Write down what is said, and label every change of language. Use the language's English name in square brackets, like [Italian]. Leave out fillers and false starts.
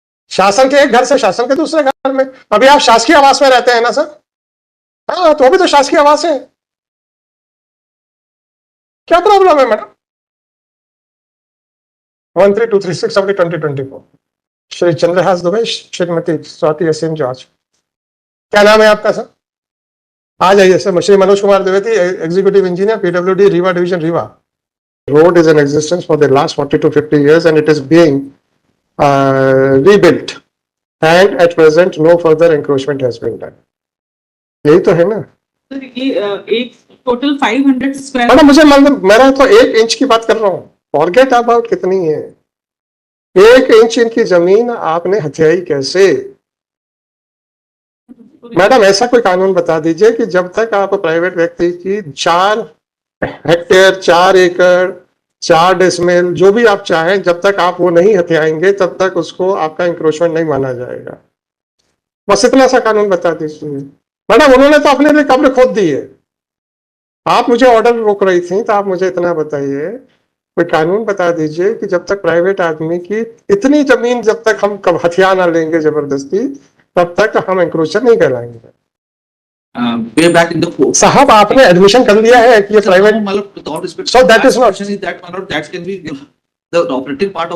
[Hindi] शासन के एक घर से शासन के दूसरे घर में, अभी आप शासकीय आवास में रहते हैं ना सर, हाँ तो भी तो शासकीय आवास है, क्या प्रॉब्लम है मैडम। 1323672024 श्री चंद्रहास दुबे, श्रीमती स्वाति असीम जॉर्ज, क्या नाम है आपका सर। आ जाइए sir. Shri Manoj Kumar Dwivedi, executive engineer, PWD Rewa division Rewa. [English] Road is in existence for the last 40 to 50 years and it is being rebuilt and at present no further encroachment has been done. [Hindi] यही तो है ना। Sir ये एक टोटल 500 स्क्वायर। मैडम मुझे मतलब मेरा तो 1 इंच की बात कर रहा हूँ, [English] forget about [Hindi] कितनी है, 1 इंच इनकी जमीन आपने हथियाई कैसे। मैडम ऐसा कोई कानून बता दीजिए कि जब तक आप प्राइवेट व्यक्ति की 4 हेक्टेयर 4 एकड़ 4 डेसिमल जो भी आप चाहें, जब तक आप वो नहीं हथियाएंगे तब तक उसको आपका इंक्रोचमेंट नहीं माना जाएगा। बस इतना सा कानून बता दीजिए। मैडम उन्होंने तो अपने लिए कब्र खोद दी है, आप मुझे ऑर्डर रोक रही थी, तो आप मुझे इतना बताइए, कोई कानून बता दीजिए कि जब तक प्राइवेट आदमी की इतनी जमीन जब तक हम हथियार ना लेंगे जबरदस्ती, तब तक हम इंक्रोचर नहीं कहलाएंगे। [English] way back in the court. [Hindi] साहब आपने एडमिशन कर लिया है कि ये private, [English] With all respect, So that is not- question is that one or that can be the operative part of.